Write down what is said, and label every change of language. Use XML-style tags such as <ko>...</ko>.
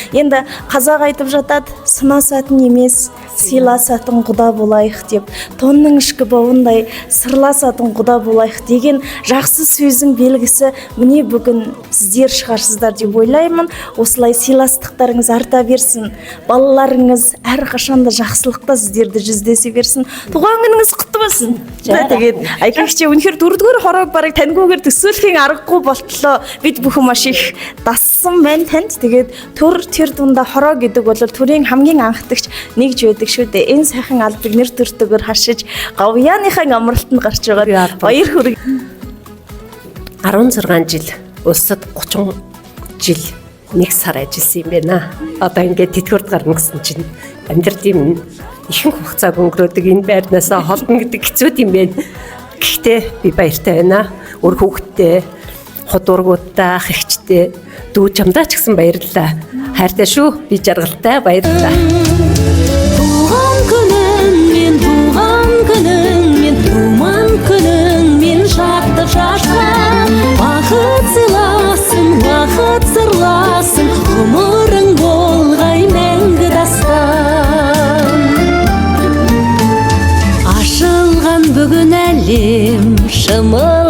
<kk>Енді қазақ айтып жатады, сынасатын емес, сыйласатын құда болайық деп, тонның ішкі бауындай сырласатын құда болайық деген жақсы сөздің белгісі міне бүгін сіздер шығарсыздар деп ойлаймын. Осылай сыйластықтарыңыз арта берсін, балаларыңыз әрқашанда жақсылықта сіздерді жүздесе берсін. Туған күніңіз құтты болсын.</kk> <mn>Тэгээд айкагч үнэхээр 4-р хороог бараг таньгүйгээр төсөөлхийн аргагүй болтлоо. Бид бүхэн маш их дассан байна танд. Тэгээд тэр дундаа хороо гэдэг бол төрийн хамгийн анхдагч нэгж байдаг шүү дээ. Энэ сайхан албыг нэр төртөгөр хашиж гавьяаныхаа амралтанд гарч байгаа баяр хүрэг. 16 жил улсад 30 жил 1 сар ажилласан юм байна. Одоо ингээд тэтгэврт гарна гэсэн чинь амьдрал юм ихэнх хугацааг өнгөрөөдөг энэ байрнаас холдно гэдэг хэцүү юм байна. Гэхдээ би баяртай байна. Өр хүүхдтэй хотуургуудтай ах эгчтэй дүү чамдаа ч гэсэн баярлалаа. Хайртай шүү. Би жаргалтай баярлалаа.</mn> <kk>Туған күнің мен, туман күнің мен шаттық шашқан. Бақыт сыйласын, уақыт сырласын, ғұмырың болғай мәңгі дастан. Ашылған бүгін әлем, шымыр</kk>